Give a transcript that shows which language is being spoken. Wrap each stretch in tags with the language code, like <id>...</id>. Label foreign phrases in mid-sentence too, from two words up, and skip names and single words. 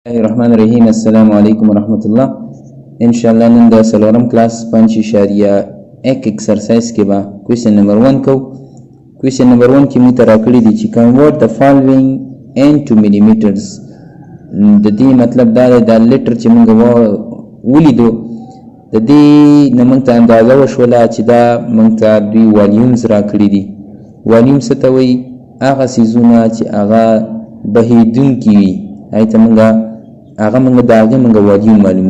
<ar>الرحمن الرحیم. السلام علیکم ورحمۃ اللہ.</ar> <ps>انشاءاللہ نن د سلورم کلاس 5.1 ایکسرسایز کې به</ps> <en>question number</en> <ps>1 کو.</ps> <en>question number</en> <ps>1 کې موږ ته راکړي دي چې</ps> <en>convert the following into millimeters.</en> <ps>د دې مطلب دا دی دا لیټر چې موږ ولیدو د دې نه موږ ته اندازه وشوله چې دا موږ ته دوی والیومز راکړي دي. والیوم څه ته وایي؟ هغه څیزونه چې هغه بهیدونکي وي هغې ته موږ د هغې موږ والیوم معلومو.</ps>